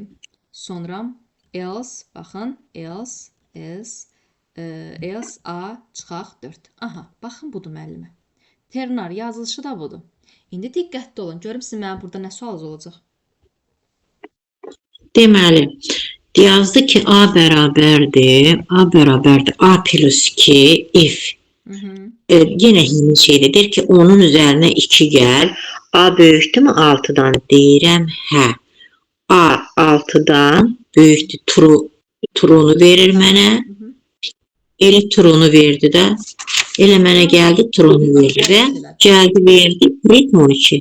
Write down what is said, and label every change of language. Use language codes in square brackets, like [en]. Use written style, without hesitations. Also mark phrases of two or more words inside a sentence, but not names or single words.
[az] Sonra else, baxın else A çıxaq 4. Aha, baxın budur müəllimə. Ternar yazılışı da budur. İndi diqqətli olun. Görüm sizin mənim burada nə sualınız olacaq. Deməli, yazdı ki A bərabərdir. [en] A plus 2 if. [az] Yenə eyni şeydir. Deyir ki, onun üzərinə 2 gəl. A böyükdürmü 6-dan? Deyirəm, hə. A 6-dan böyükdür. True'nu verir mənə. Elə true'nu verdi də. Elə mənə gəldi true'nu verdi və gəldi verdi print 12.